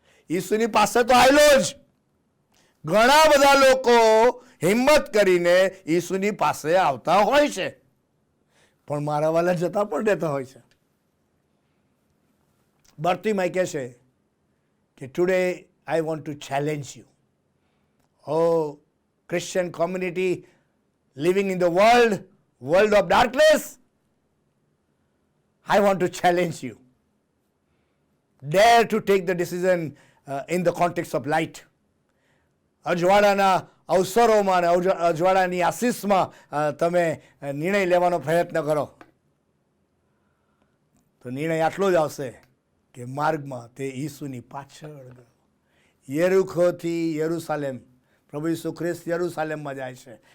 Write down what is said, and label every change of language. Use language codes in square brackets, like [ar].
[gu] ઈસુની પાસે તો આવેલો જ. ઘણા બધા લોકો હિંમત કરીને ઈસુની પાસે આવતા હોય છે, પણ મારા વાલા જતા પણ રહેતા હોય છે. બાર્તિમાય કહે છે કે [en] Today I want to challenge you. Oh, Christian community living in the world of darkness, I want to challenge you. Dare to take the decision in the context of light. [gu] અજવાળાના અવસરોમાં અને અજવાળાની આશીષમાં તમે નિર્ણય લેવાનો પ્રયત્ન કરો તો નિર્ણય આટલો જ આવશે કે માર્ગમાં તે ઈસુની પાછળ ગયો. યરીખોથી યરુસાલેમ, પ્રભુ ઈસુ ખ્રિસ્ત યરુસાલેમમાં જાય છે.